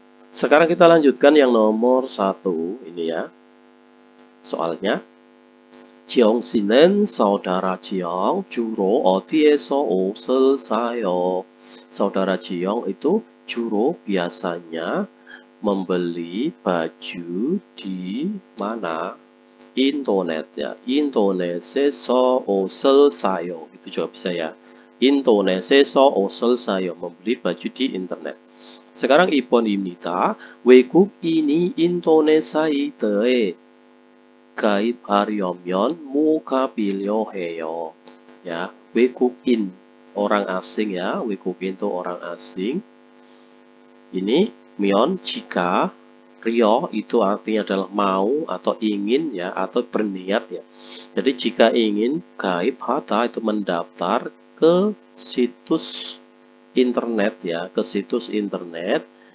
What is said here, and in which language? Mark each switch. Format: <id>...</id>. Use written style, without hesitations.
<id>Sekarang kita lanjutkan yang nomor 1 ini ya.</id> <ko>Soalnya 지영 씨는 saudara Jiong 주로 어디에서 옷을 사요?</ko> <id>Saudara Jiong itu 주로 biasanya membeli baju di mana? Internet ya.</id> <ko>인터넷에서 옷을 사요.</ko> <id>Itu juga bisa ya.</id> <ko>인터넷에서 옷을 사요.</ko> <id>Membeli baju di internet. Sekarang 2번입니다.</id> <ko>외국인이 인터넷 사이트에 가입하려면 뭐가 필요해요?</ko> <id>Ya, 외국인 orang asing ya, 외국인 itu orang asing. Ini 면 jika, rio itu artinya adalah mau atau ingin ya, atau berniat ya. Jadi jika ingin gaibhata itu mendaftar ke situs internet ya, ke situs internet.</id>